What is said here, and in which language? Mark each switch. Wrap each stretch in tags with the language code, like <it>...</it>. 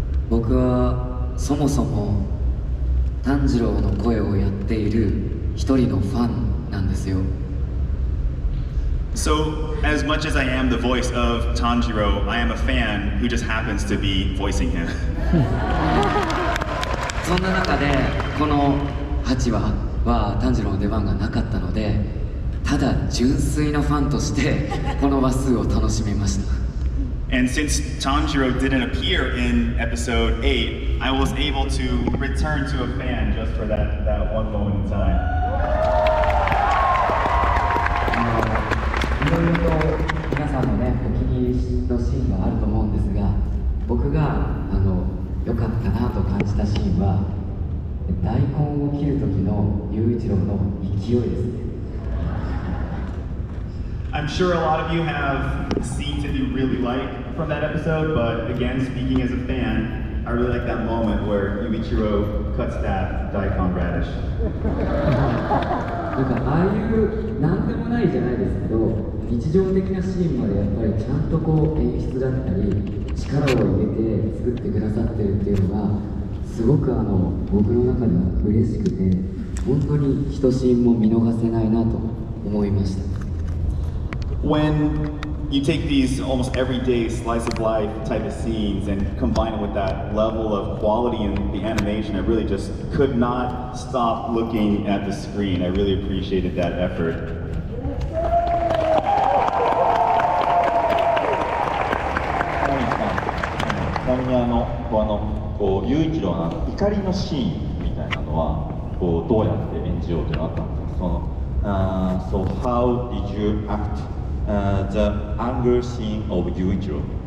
<ja>僕はそもそも炭治郎の声をやっている一人のファンなんですよ。</ja> <en>So, as much as I am the voice of Tanjiro, I am a fan who just happens to be voicing him.</en> <ja>そんな中でこの8話は炭治郎の出番がなかったので、ただ純粋なファンとしてこの話数を楽しみました。</ja> <en>And since Tanjiro didn't appear in episode 8, I was able to return to a fan just for that one moment in time.</en> <ja>いろいろと皆さんのね、お気に入りのシーンがあると思うんですが、僕が良かったなと感じたシーンは、大根を切る時の雄一郎の勢いですね。</ja> <en>I'm sure a lot of you have scenes that you really like from that episode, but again, speaking as a fan, I really like that moment where Yuichiro cuts that daikon radish.</en> <ja>なんかああいうなんでもないじゃないですけど、日常的なシーンまでやっぱりちゃんとこう演出だったり力を入れて作ってくださってるっていうのがすごく僕の中では嬉しくて、本当に一シーンも見逃せないなと思いました。</ja> <en>When you take these almost everyday slice of life type of scenes and combine it with that level of quality in the animation, I really just could not stop looking at the screen. I really appreciated that effort.</en> <ja>ちなみにこう雄一郎の怒りのシーンみたいなのはこうどうやって演じようとなったんですか。</ja> <en>So how did you act the anger scene of 雄一郎？</en>